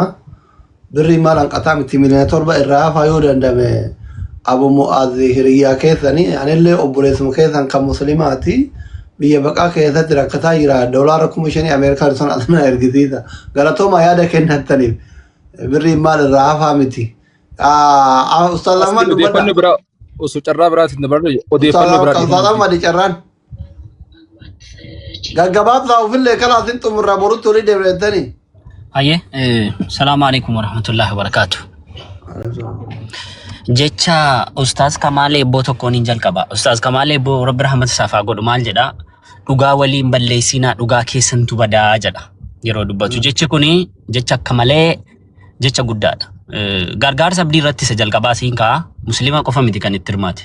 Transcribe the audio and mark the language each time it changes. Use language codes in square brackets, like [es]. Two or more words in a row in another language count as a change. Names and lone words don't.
[om] Birri maal hanqataa miti miliyoona 7 irraa hafaa yoo dandame abu mu'aazii hiriyyaa keessanii anillee obboleessuma keessan kan muslimaati biyya baqaa keessatti rakkataa jira doolaara 5,000 Ameerikaan sun asna ergisiisa galatooma yaada kennattaniif birri maal irraa hafaa miti. Ustaaza Ahmad odeeffannoo biraa osoo carraa biraatiin dabarre odeeffannoo biraa Ustaaza Ahmad carraan gaggabaabsaa ofillee kalaasin xumurraa borutti olii deebi'ettanii. [ar] Aye, السلام عليكم ورحمة الله وبركاته. [om] Jecha Ustaz Kamal Ebbo tokkoon hin jalqaba. Ustaz Kamal Ebbo Rabbi rahmat safaa godhu maal jedha? Dhugaa waliin balleessinaa dhugaa keessantu badaa jedha. Yeroo dubbatu jechi kuni jecha akka malee jecha guddaadha. Gargaarsa abdii irratti isa jalqabaa siin ka'a. Muslima qofa miti kan itti hirmaate.